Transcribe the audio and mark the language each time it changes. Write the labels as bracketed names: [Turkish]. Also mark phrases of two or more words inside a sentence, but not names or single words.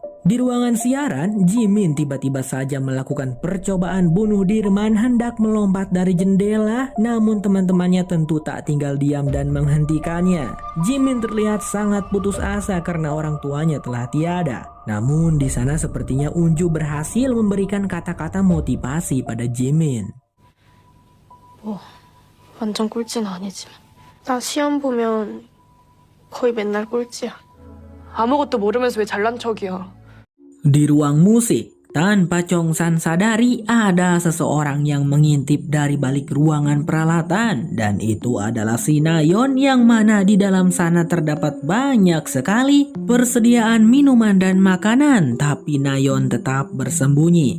[Indonesian] Di ruangan siaran, Jimin tiba-tiba saja melakukan percobaan bunuh Dirman hendak melompat dari jendela, namun teman-temannya tentu tak tinggal diam dan menghentikannya. Jimin terlihat sangat putus asa karena orang tuanya telah tiada. Namun di sana sepertinya Unju berhasil memberikan kata-kata motivasi pada Jimin. [Korean] 완전 꼴찌는 아니지만 나 시험 보면 거의 맨날 꼴찌야. 아무것도 모르면서 왜 잘난 척이야. [Indonesian] Di ruang musik, tanpa Chongsan sadari ada seseorang yang mengintip dari balik ruangan peralatan, dan itu adalah si Nayeon yang mana di dalam sana terdapat banyak sekali persediaan minuman dan makanan, tapi Nayeon tetap bersembunyi.